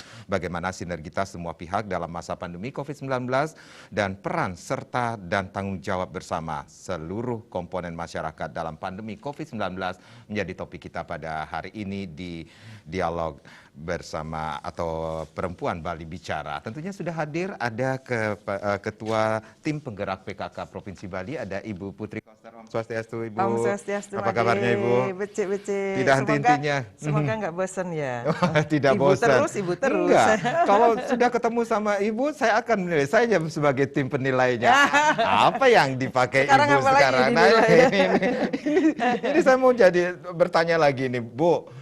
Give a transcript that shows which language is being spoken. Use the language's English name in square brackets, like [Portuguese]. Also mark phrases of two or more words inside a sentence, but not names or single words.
[Indonesian] Bagaimana sinergitas semua pihak dalam masa pandemi COVID-19 dan peran serta dan tanggung jawab bersama seluruh komponen masyarakat dalam pandemi COVID-19 menjadi topik kita pada hari ini di dialog bersama atau Perempuan Bali Bicara. Tentunya sudah hadir ada Ketua Tim Penggerak PKK Provinsi Bali, ada Ibu Putri Koster. [Balinese] Om Swastiastu, [Indonesian] Ibu. [Balinese] Om Swastiastu, [Indonesian] Apa kabarnya, Ibu? [Balinese] Becik-becik. [Indonesian] Tidak henti-hentinya. Semoga nggak bosan ya. Tidak bosan. Ibu terus. Enggak. Kalau sudah ketemu sama Ibu, saya akan menilai. Saya sebagai tim penilainya. Apa yang dipakai Sekarang Ibu apa lagi sekarang? Nah, ini saya mau bertanya lagi nih, Bu.